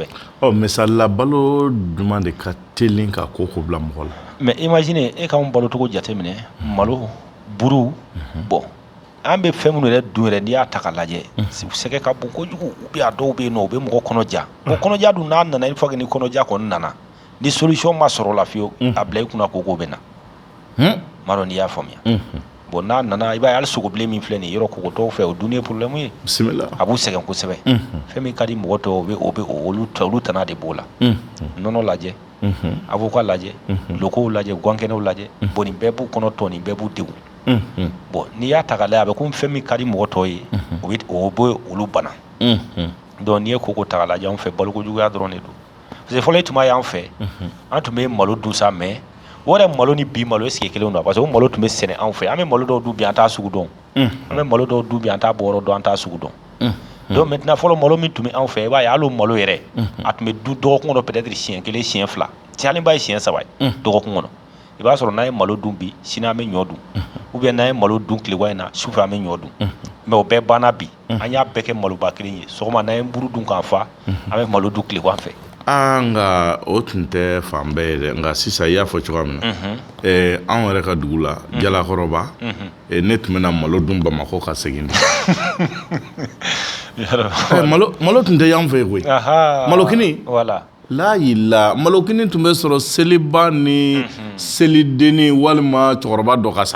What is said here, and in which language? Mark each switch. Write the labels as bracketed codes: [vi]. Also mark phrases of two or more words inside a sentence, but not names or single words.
[bm] misalila balo duman de ka teli ka koko bila mɔgɔ la [fr] mais imagine [bm] e k'anw balocogo jateminɛ malo buru bon an bɛ fɛn minnu yɛrɛ dun yɛrɛ n'i y'a ta k'a lajɛ sɛgɛ ka bon kojugu [fr] ou bien [bm] a dɔw bɛ yen nɔ u bɛ mɔgɔ kɔnɔja bon kɔnɔja dun n'a nana [fr] une fois que [bm] ni kɔnɔja kɔni nana ni solution ma sɔrɔ la fiyewu a bila i kunna koko bɛ na m'a dɔn n'i y'a faamuya bon n'a nana i b'a ye hali sogobilen min filɛ nin yɔrɔ kokotɔw fɛ o dun ye problème ye a b'u sɛgɛn kosɛbɛ fɛn min ka di mɔgɔ tɔw olu tana de b'o la nɔnɔ lajɛ avocat lajɛ lokow lajɛ guankɛnɛw lajɛ bon nin bɛɛ b'u kɔnɔ tɔ nin bɛɛ b'u degun bon n'i y'a ta k'a lajɛ a bɛ komi fɛn min ka di mɔgɔ tɔw ye o bɛ olu bana donc n'i ye koko ta k'a lajɛ anw fɛ balokojuguya dɔrɔn de don [fr] parce que [bm] fɔlɔ tun b'a y'an fɛ an tun bɛ malo dun sa mais o yɛrɛ malo ni bi malo [fr] est-ce que [bm] kelen don [fr] parce que [bm] o malo tun bɛ sɛnɛ anw fɛ an bɛ malo dɔw dun bi an t'a sugu dɔn an bɛ malo dɔw dun bi an t'a bɔyɔrɔ dɔn an t'a sugu dɔn [fr] donc maintenant [bm] fɔlɔ malo min tun bɛ anw fɛ i b'a ye hali o malo yɛrɛ a tun bɛ dun dɔgɔkun kɔnɔ peut-être siɲɛ kelen siɲɛ fila hali b'a ye siɲɛ 3 ye dɔgɔkun kɔnɔ i b'a sɔrɔ n'an ye malo dun bi sini an bɛ ɲɔ dun [fr] ou bien [bm] n'an ye malo dun tilegan in na sufɛ an bɛ ɲɔ dun mais o bɛɛ banna bi an y'a bɛɛ kɛ maloba kelen ye sɔgɔma n'an ye buru dun k'an fa an bɛ malo dun tilegan fɛ nka o tun tɛ fan bɛɛ ye dɛ nka sisan i y'a fɔ cogoya min na anw yɛrɛ ka dugu la jalakɔrɔba ne tun bɛna malo dun bamakɔ ka segin malo tun tɛ y'an fɛ yen koyi malokini la malokini tun bɛ sɔrɔ seliba ni selidenni walima cɛkɔrɔba dɔ ka sa